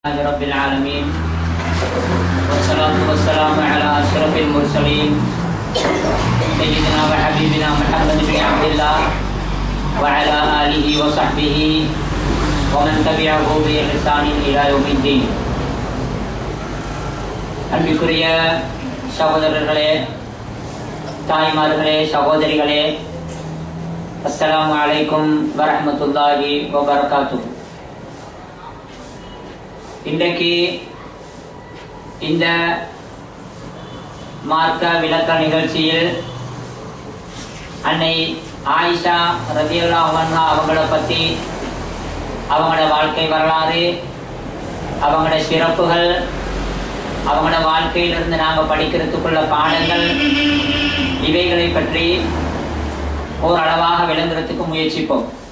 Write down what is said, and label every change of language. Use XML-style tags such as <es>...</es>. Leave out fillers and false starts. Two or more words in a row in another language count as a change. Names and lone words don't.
<ar>رب العالمين والصلاة والسلام على أشرف المرسلين سيدنا وحبيبنا محمد بن عبد الله وعلى آله وصحبه ومن تبعه بإحسان إلى يوم الدين.</ar> <ta>அன்பிற்குரிய சகோதரர்களே, தாய்மார்களே, சகோதரிகளே,</ta> <ar>السلام عليكم ورحمة الله وبركاته.</ar> <ta>இன்றைக்கு இந்த மார்க்க விளக்க நிகழ்ச்சியில் அன்னை ஆயிஷா</ta> <ar>رضي الله عنها</ar> <ta>அவங்கள பற்றி, அவங்களோட வாழ்க்கை வரலாறு, அவங்களோட சிறப்புகள், அவங்களோட வாழ்க்கையிலிருந்து நாங்கள் படிக்கிறதுக்குள்ள பாடங்கள், இவைகளை பற்றி ஓரளவாக விளங்குறதுக்கு முயற்சிப்போம்.</ta>